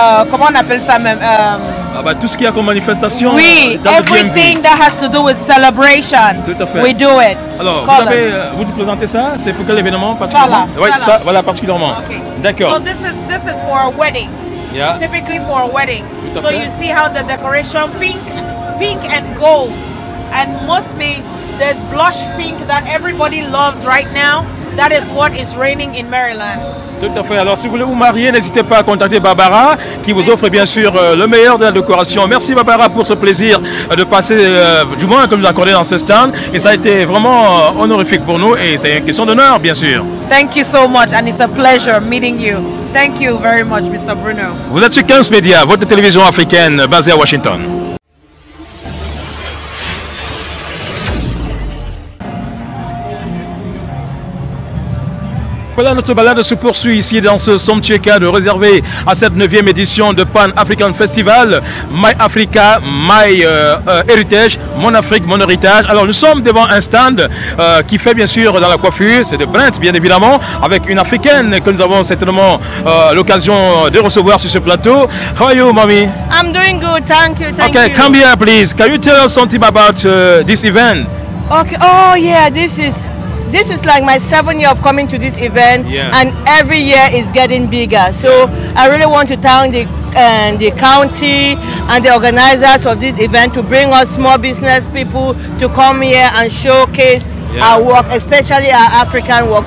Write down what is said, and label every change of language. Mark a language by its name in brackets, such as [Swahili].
[French] Comment on appelle ça même? Tout ce qu'il y a comme manifestation. [English] Oui, everything that has to do with celebration. [French] Tout à fait. [English] We do it. [French] Alors, vous nous présentez ça? C'est pour quel événement particulièrement? Voilà, particulièrement. [English] Okay. [French] D'accord. [English] So this is for a wedding. Typically for a wedding. So you see how the decoration pink and gold, and mostly there's blush pink that everybody loves right now. That is what is reigning in Maryland. [French] Tout à fait. Alors, si vous voulez vous marier, n'hésitez pas à contacter Barbara, qui vous offre bien sûr le meilleur de la décoration. Merci Barbara pour ce plaisir de passer, du moins comme nous accordé dans ce stand. Et ça a été vraiment honorifique pour nous et c'est une question d'honneur, bien sûr. [English] Thank you so much and it's a pleasure meeting you. Thank you very much, Mr. Bruno. [French] Vous êtes sur 15 Médias, votre télévision africaine basée à Washington. Voilà, notre balade se poursuit ici dans ce somptueux cadre réservé à cette 9e édition de Pan African Festival. [English] My Africa, My Heritage, [French] Mon Afrique, Mon Héritage. Alors nous sommes devant un stand qui fait bien sûr dans la coiffure, c'est de Brent bien évidemment, avec une africaine que nous avons certainement l'occasion de recevoir sur ce plateau. [English] How are you, mommy? I'm doing good, thank you. Okay, come here please. Can you tell us something about this event? Okay. Oh yeah, this is like my 7th year of coming to this event, and every year is getting bigger. So I really want to thank the county and the organizers of this event to bring us small business people to come here and showcase our work, especially our African work.